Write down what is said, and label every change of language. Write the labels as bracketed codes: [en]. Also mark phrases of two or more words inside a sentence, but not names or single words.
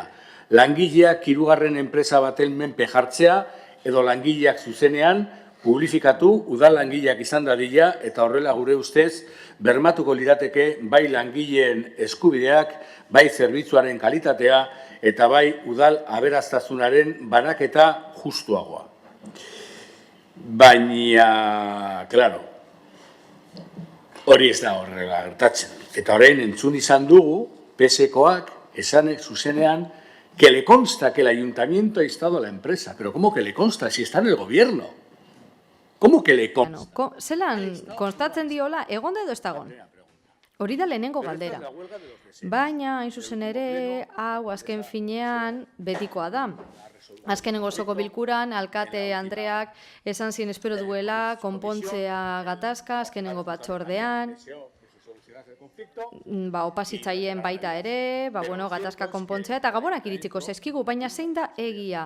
[eu] Langileak hirugarren enpresa baten menpe jartzea edo langileak zuzenean publifikatu udal langileak izan dadila eta horrela gure ustez bermatuko lirateke bai langileen eskubideak, bai zerbitzuaren kalitatea eta bai udal aberaztasunaren banaketa justuagoa. Baina, klaro, hori ez da horrela gertatzen. Eta orain entzun izan dugu, PSkoak esanek zuzenean [es] que le consta que el ayuntamiento ha instado a la empresa. Pero ¿cómo que le consta si está en el gobierno? ¿Cómo que le consta? [eu] Zelan konstatzen diola, egon da edo ez dagon? Hori da lehenengo galdera. Baina, hain zuzen ere, hau azken finean betikoa da. Azkenengo osoko bilkuran, alkate Andreak esan zien espero duela konpontzea gatazka, azkenengo batzordean, opasitzaien baita ere, gatazka konpontzea, eta gabonak iritsiko zezkigu, baina zein da egia.